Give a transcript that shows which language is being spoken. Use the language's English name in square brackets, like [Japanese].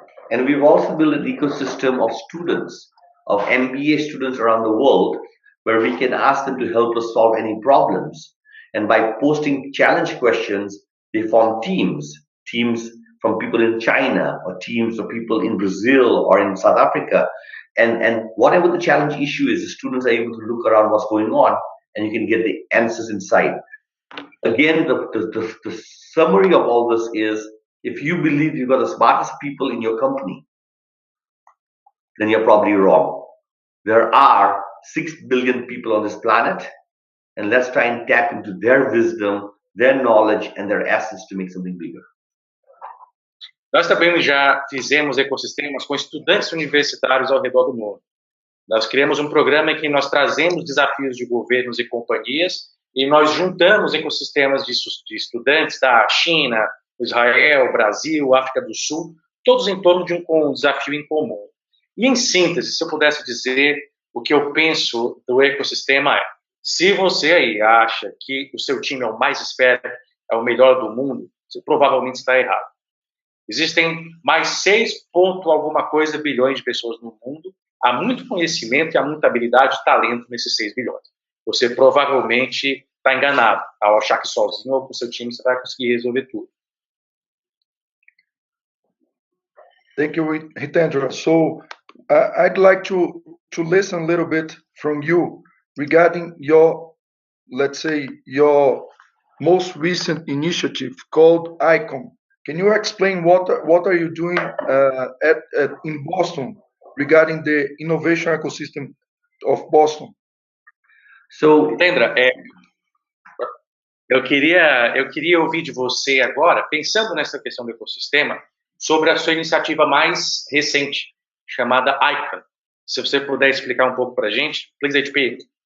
[English] And we've also built an ecosystem of students, of MBA students around the world, where we can ask them to help us solve any problems. And by posting challenge questions, they form teams from people in China, or teams of people in Brazil or in South Africa. And whatever the challenge issue is, the students are able to look around what's going on, and you can get the answers inside. Again, the summary of all this is, if you believe you've got the smartest people in your company, then you're probably wrong. There are 6 billion people on this planet, and let's try and tap into their wisdom, their knowledge, and their assets to make something bigger. [Portuguese] Nós também já fizemos ecossistemas com estudantes universitários ao redor do mundo. Nós criamos um programa em que nós trazemos desafios de governos e companhias e nós juntamos ecossistemas de estudantes da China, Israel, Brasil, África do Sul, todos em torno de um desafio em comum. E em síntese, se eu pudesse dizer o que eu penso do ecossistema é: se você aí acha que o seu time é o mais esperto, é o melhor do mundo, você provavelmente está errado. Existem mais 6 alguma coisa bilhões de pessoas no mundo. Há muito conhecimento e há muita habilidade e talento nesses 6 bilhões. Você provavelmente está enganado ao achar que sozinho ou com seu time você vai conseguir resolver tudo. [English] Thank you, Hitendra. So I'd like to listen a little bit from you regarding your, let's say, your most recent initiative called ICOM. Can you explain what are you doing in Boston regarding the innovation ecosystem of Boston? [Portuguese] So, Hitendra, eu queria ouvir de você agora, pensando nessa questão do ecossistema, sobre a sua iniciativa mais recente, chamada ICOM. Se você puder explicar um pouco para a gente, please, HP.